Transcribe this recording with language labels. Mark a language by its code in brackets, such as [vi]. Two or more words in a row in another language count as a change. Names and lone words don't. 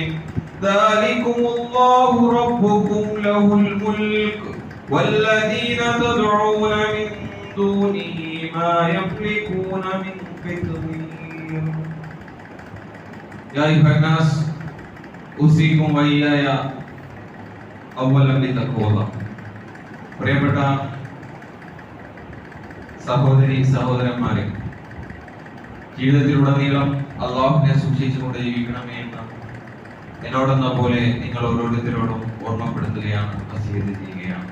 [ar] ذلكم الله ربكم له الملك والذين تدعون من دونه ما يملكون من قطمير. يا أيها الناس أوصيكم وإياي أولا بتقوى الله. [ml] പ്രിയപ്പെട്ട സഹോദരന്മാരെ, ജീവിതത്തിലുടനീളം അള്ളാഹുവിനെ സൂക്ഷിച്ചുകൊണ്ട് ജീവിക്കണമേ എന്ന് എന്നോടെന്ന പോലെ നിങ്ങൾ ഓരോരുത്തരോടും ഓർമ്മപ്പെടുത്തുകയാണ്, വസിയത്ത് ചെയ്യുകയാണ്.